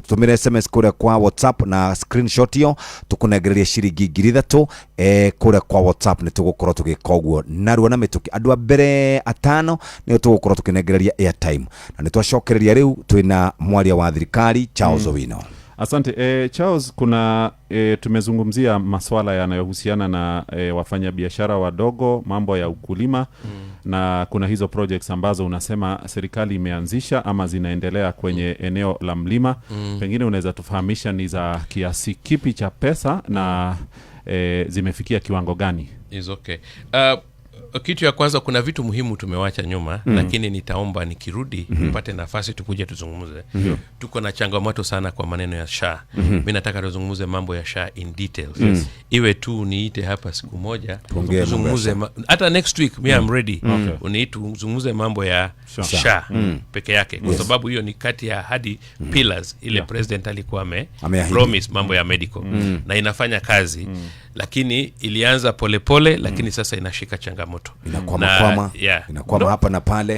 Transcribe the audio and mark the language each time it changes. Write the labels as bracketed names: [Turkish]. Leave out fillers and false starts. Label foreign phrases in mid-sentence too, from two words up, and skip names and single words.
[Kikuyu] Tumire SMS kure kwa WhatsApp na screenshot yo tukunengereria ciringi 3,000 kure kwa WhatsApp ni tugukorwo tugika uguo narua na mituki andu a mbere 5 ni tugukorwo tukinengereria airtime na ni twacokereria riu twina mwaria wa thirikari Charles Owino. [Swahili] Asante. Charles, kuna tumezungumzia masuala yanayohusiana na wafanya biashara wadogo, mambo ya ukulima na kuna hizo projects ambazo unasema serikali imeanzisha ama zinaendelea kwenye eneo la mlima. Pengine unaweza tufahamisha ni za kiasi kipi cha pesa na zimefikia kiwango gani? [English] Is okay. [Swahili] Kitu ya kwanza, kuna vitu muhimu tumewacha nyuma, lakini nitaomba nikirudi nipate nafasi tukuje tuzungumze. Tuko na changamoto sana kwa maneno ya SHA. Mimi nataka tuzungumze mambo ya SHA [English] in details. [Swahili] Iwe tu niite hapa siku moja tuzungumze hata [English] next week me I'm ready. [Swahili] Uniite tuzungumze mambo ya SHA peke yake kwa sababu hiyo ni kati ya hadi pillars ile president alikuwa promise mambo ya medical na inafanya kazi. Lakini ilianza polepole lakini sasa inashika changamoto. Inakwama hapa na pale.